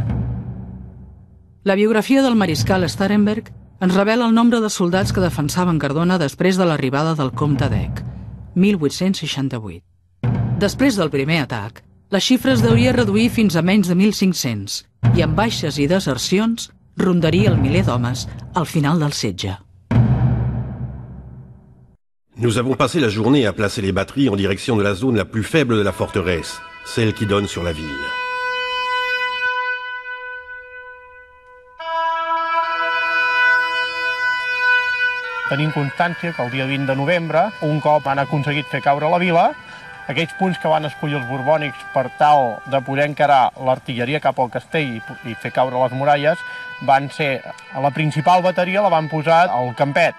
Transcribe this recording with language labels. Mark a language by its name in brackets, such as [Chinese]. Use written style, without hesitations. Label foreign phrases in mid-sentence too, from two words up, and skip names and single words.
[Catalan] La biografia del mariscal Starhemberg ens revela el nombre de soldats que defensaven Cardona després de l'arribada del comte d'Eck, 1868. Després del primer atac, la xifra es deuria reduir fins a menys de 1.500 i amb baixes i desercions rondaria el miler d'homes al final del setge. [French] Nous avons passé la journée à placer les batteries en direction de la zone la plus faible de la forteresse, celle qui donne sur la ville. [Catalan] Tenim constància que el dia 20 de novembre, un cop han aconseguit fer caure la vila, aquells punts que van escollir els borbònics per tal de poder encarar l'artilleria cap al castell i fer caure les muralles van ser, a la principal bateria la van posar al campet.